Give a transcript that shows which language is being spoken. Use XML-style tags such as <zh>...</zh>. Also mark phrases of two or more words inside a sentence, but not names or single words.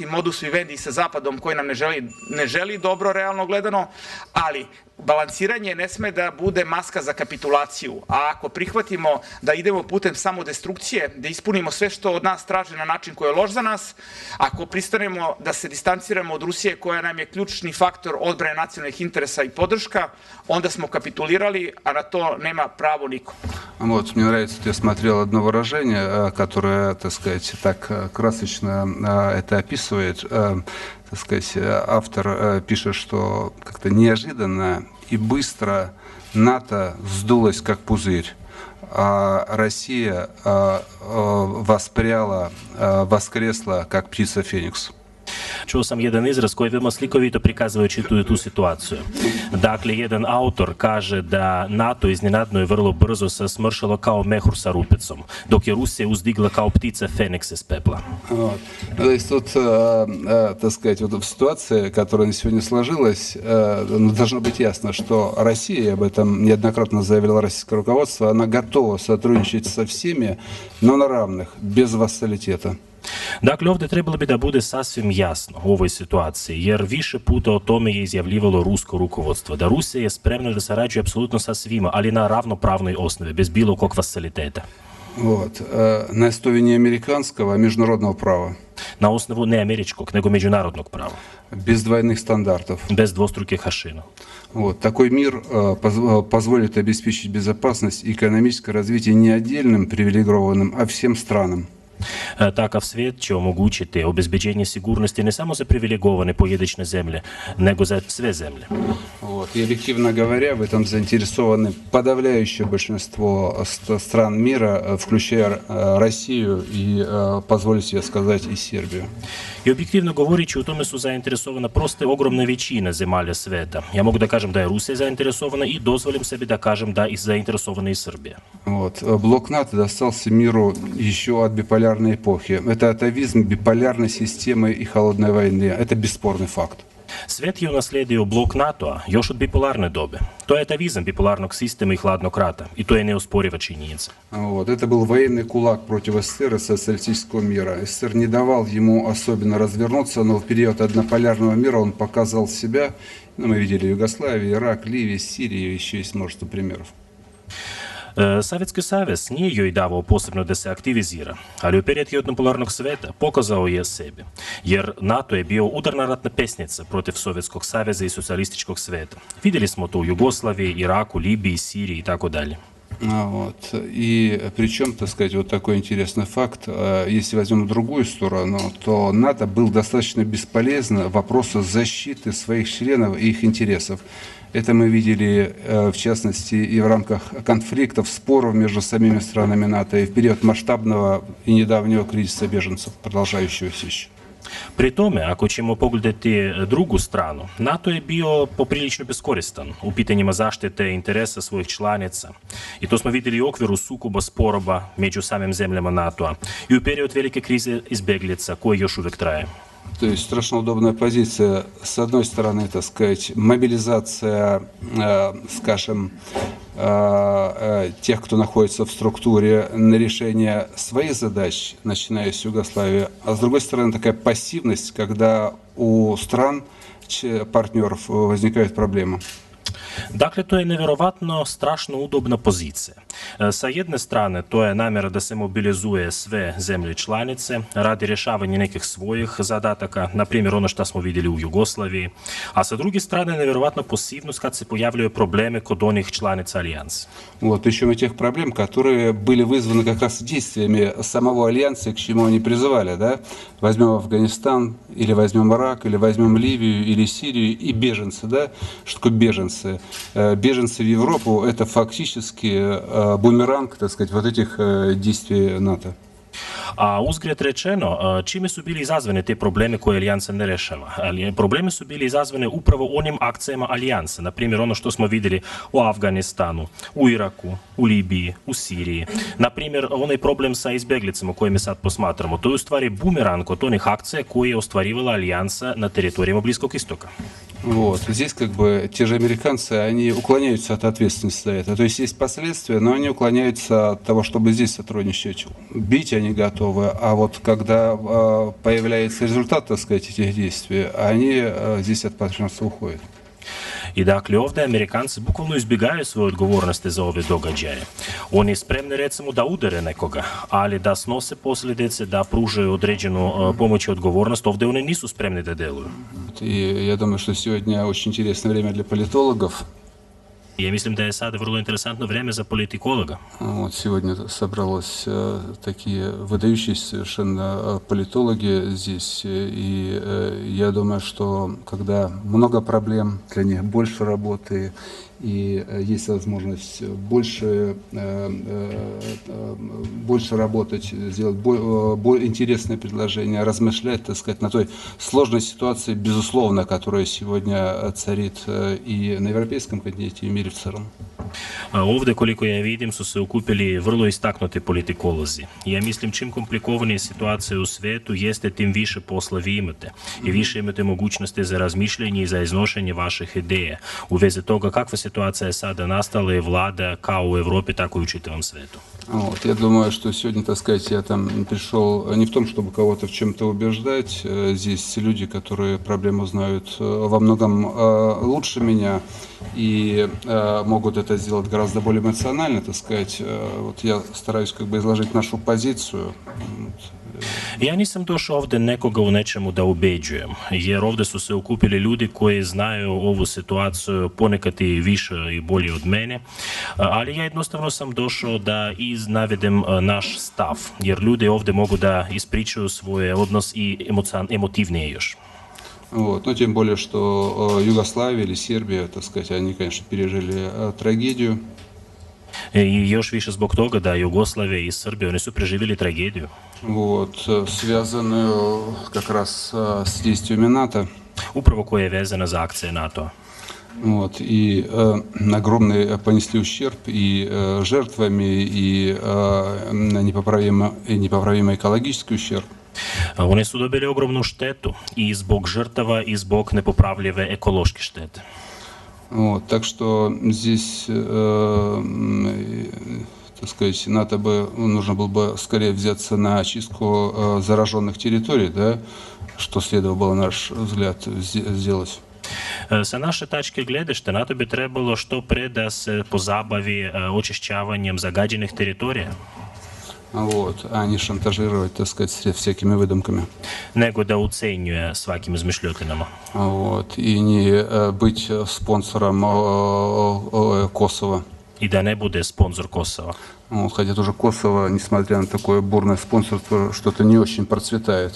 <la>modus vivendi</la> <sr>sa Zapadom koji nam ne želi dobro realno gledano, ali balansiranje ne sme da bude maska za kapitulaciju, a ako prihvatimo da idemo putem samodestrukcije, da ispunimo sve što od nas traže na način koji je loš za nas, ako pristanemo da se distanciramo od Rusije koja nam je ključni faktor odbrane nacionalnih interesa i podrška, onda smo kapitulirali, a na to nema pravo niko.</sr> <ru>Вот, мне нравится, ты смотрел одно выражение, которое, так сказать, так красочно это описывает. Так сказать, автор пишет, что как-то неожиданно и быстро НАТО сдулось как пузырь, а Россия воскресла как птица Феникс.</ru> <sr>Čuo sam jedan izraz koji veoma slikovito prikazuje tu situaciju. Dakle, jedan autor kaže da NATO iznenadno je vrlo brzo se smršalo kao mehur sa rupecom, dok je Rusija uzdigla kao ptica</sr> <ru>Феникс из пепла. Вот. То есть тут, так сказать, вот в ситуации, которая сегодня сложилась, должно быть ясно, что Россия, об этом неоднократно заявило российское руководство, она готова сотрудничать со всеми, но на равных, без вассалитета.</ru> <sr>Dakle, ovdje trebalo bi da bude sasvim jasno u ovoj situaciji, jer više puta o tome je izjavljivalo rusko rukovodstvo, da Rusija je spremna da sarađuje apsolutno sa svima, ali na ravnopravnoj osnovi, bez bilo kog vassaliteta.</sr> <ru>Вот. На основе не американского, а международного права.</ru> <sr>Na osnovu ne američkog, nego međunarodnog prava.</sr> <ru>Без двойных стандартов.</ru> <sr>Bez dvostrukih hašina.</sr> <ru>Вот. Такой мир позволит обеспечить безопасность и экономическое развитие не отдельным привилегированным, а всем странам.</ru> <sr>Takav svijet će omogućiti obezbeđenje sigurnosti ne samo za privilegovane pojedinačne zemlje, nego za sve zemlje.</sr> <ru>Вот. И объективно говоря, в этом заинтересованы подавляющее большинство стран мира, включая Россию и, позволю себе сказать, и Сербiju.</ru> <sr>I objektivno govoreći, u tome su zainteresovana prosto ogromna većina zemalja sveta. Ja mogu da kažem da je Rusija zainteresovana i dozvolim sebi da kažem da je zainteresovana i Srbija.</sr> <ru>Вот. Блок НАТО достался миру еще от биполярной эпохи. Это атовизм биполярной системы и холодной войны. Это бесспорный факт.</ru> <sr>Svet je unasledio blok NATO-a još od bipolarne dobe. To je atavizam bipolarnog sistema i hladnog rata. I to je neosporiva činjenica.</sr> <ru>Вот. Это был военный кулак против СССР и социалистического мира. СССР не давал ему особенно развернуться, но в период однополярного мира он показал себя. Мы видели Югославию, Ирак, Ливию, Сирию, еще есть множество примеров.</ru> <sr>Savjetski savez nije joj davao posebno da se aktivizira, ali u period jednopolarnog sveta pokazao je sebi, jer NATO je bio udarna ratna pesnica protiv Sovjetskog saveza i socijalističkog sveta. Vidjeli smo to u Jugoslaviji, Iraku, Libiji, Siriji i tako dalje.</sr> <ru>Вот. И причем, так сказать, вот такой интересный факт, если возьмем другую сторону, то НАТО был достаточно бесполезно в вопросах защиты своих членов и их интересов. Это мы видели, в частности, и в рамках конфликтов, споров между самими странами НАТО, и в период масштабного и недавнего кризиса беженцев, продолжающегося еще.</ru> <sr>Pri tome, ako ćemo pogledati drugu stranu, NATO je bio poprilično beskoristan u pitanjima zaštite interesa svojih članica. I to smo vidjeli u okviru sukoba sporova među samim zemljama NATO-a i u period velike krize izbeglica koji još uvijek traje.</sr> <ru>То есть страшно удобная позиция. С одной стороны, так сказать, мобилизация, скажем, тех, кто находится в структуре, на решение своих задач, начиная с Югославии, а с другой стороны такая пассивность, когда у стран, партнеров, возникают проблемы.</ru> <sr>Dakle, to je nevjerovatno strašno udobna pozicija. Sa jedne strane, to je namjera da se mobilizuje sve zemlje članice radi rješavanja nekih svojih zadataka, na primjer ono što smo vidjeli u Jugoslaviji, a sa druge strane, nevjerovatna pasivnost kad se pojavljaju probleme kod onih članica alijansa.</sr> <ru>Вот, причем и тех проблем, которые были вызваны как раз действиями самого альянса, к чему они призывали, да? Возьмем Афганистан, или возьмем Ирак, или возьмем Ливию, или Сирию, и беженцы, да? Что такое беженцы? Беженцы в Европу – это фактически бумеранг, так сказать, вот этих действий НАТО.</ru> <sr>A uzgred rečeno, čime su bili izazvane te probleme koje alijansa ne rešava? Problemi su bili izazvane upravo onim akcijama alijansa. Na primjer, ono što smo vidjeli u Afganistanu, u Iraku, u Libiji, u Siriji. Na primjer, onaj problem sa izbjeglicama koje mi sad posmatramo, to je u stvari bumerang od onih akcija koje je ostvarivala alijansa na teritorijama Bliskog istoka.</sr> <ru>Вот. Здесь как бы те же американцы, они уклоняются от ответственности за это. То есть последствия, но они уклоняются от того, чтобы здесь сотрудничать. Бить они готовы, а вот когда появляется результат, так сказать, этих действий, они здесь от партнерства уходят.</ru> <sr>I dakle, ovdje Amerikanci bukvalno izbjegaju svoje odgovornosti za ove događaje. Oni spremni recimo da udare nekoga, ali da snose posljedice, da pružaju određenu pomoć i odgovornost, ovdje oni nisu spremni da deluju.</sr> <ru>И я думаю, что сегодня очень интересное время для политологов.</ru> <sr>Ja mislim da je sada vrlo interesantno vrijeme za politikologa.</sr> <ru>Вот сегодня собралось такие выдающиеся совершенно политологи здесь, и я думаю, что когда много проблем, для них больше работы, и есть возможность больше работать, сделать более интересные предложения, размышлять, так сказать, на той сложной ситуации, безусловно, которая сегодня царит и на европейском континенте, и в мире в целом.</ru> <sr>Ovdje, koliko ja vidim, su se okupili vrlo istaknuti politikolozi. Ja mislim, čim komplikovanije situacije u svijetu jeste, tim više posla vi imate. I više imate mogućnosti za razmišljanje i za iznošenje vaših ideja u vezi toga kakva situacija je sada nastala i vlada kao u Europi, tako i u čitavom svijetu.</sr> <ru>Вот, я думаю, что сегодня, так сказать, я там пришел не в том, чтобы кого-то в чем-то убеждать. Здесь люди, которые проблему знают во многом лучше меня и могут это сделать гораздо более эмоционально, так сказать. Вот я стараюсь как бы изложить нашу позицию.</ru> <sr>Ja nisam došao ovdje nekoga u nečemu da ubeđujem, jer ovdje su se okupili ljudi koji znaju ovu situaciju ponekad i više i bolje od mene, ali ja jednostavno sam došao da navedem naš stav, jer ljudi ovdje mogu da ispričaju svoj odnos i emotivnije još.</sr> <ru>Вот. Но тем более, что Югославия или Сербия, так сказать, они, конечно, пережили трагедию.</ru> <sr>I još više zbog toga da Jugoslavija i Srbija, oni su preživjeli tragediju.</sr> <ru>Вот, связанную как раз с действиями НАТО.</ru> <sr>Уpravo koja je vezana za akcije NATO.</sr> <ru>Вот, и огромный понесли ущерб и жертвами, и непоправимый экологический ущерб.</ru> <sr>Oni su dobili ogromnu štetu i zbog žrtava i zbog nepopravljive ekološke štete.</sr> <ru>Вот, так что здесь, так сказать, НАТО нужно было бы скорее взяться на очистку зараженных территорий, да, что следовало было, на наш взгляд, сделать.</ru> <sr>Sa naše tačke gledišta, NATO bi trebalo što pre da se pozabavi očišćavanjem zagađenih teritorija.</sr> <ru>Вот, а не шантажировать, так сказать, всякими выдумками.</ru> <sr>Nego da ucenjuje svakim izmišljotinama.</sr> <ru>Вот, и не быть спонсором Косово.</ru> <sr>I da ne bude sponsor Kosova.</sr> <ru>Вот, хотя тоже Kosovo, несмотря на такое бурное спонсорство, что-то не очень процветает.</ru>